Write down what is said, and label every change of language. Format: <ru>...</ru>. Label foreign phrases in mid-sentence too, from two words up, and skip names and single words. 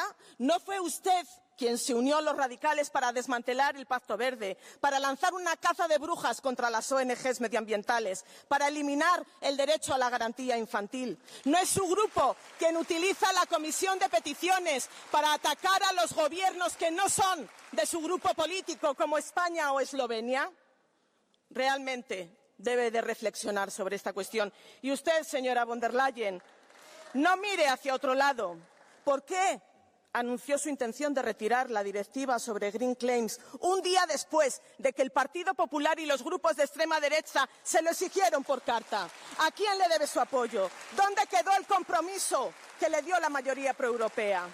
<es>¿No fue usted quien se unió a los radicales para desmantelar el Pacto Verde, para lanzar una caza de brujas contra las ONG medioambientales, para eliminar el derecho a la garantía infantil? ¿No es su grupo quien utiliza la Comisión de Peticiones para atacar a los gobiernos que no son de su grupo político, como España o Eslovenia? Realmente debe de reflexionar sobre esta cuestión. Y usted, señora von der Leyen, no mire hacia otro lado. ¿Por qué anunció su intención de retirar la directiva sobre Green Claims un día después de que el Partido Popular y los grupos de extrema derecha se lo exigieron por carta? ¿A quién le debe su apoyo? ¿Dónde quedó el compromiso que le dio la mayoría proeuropea?</es>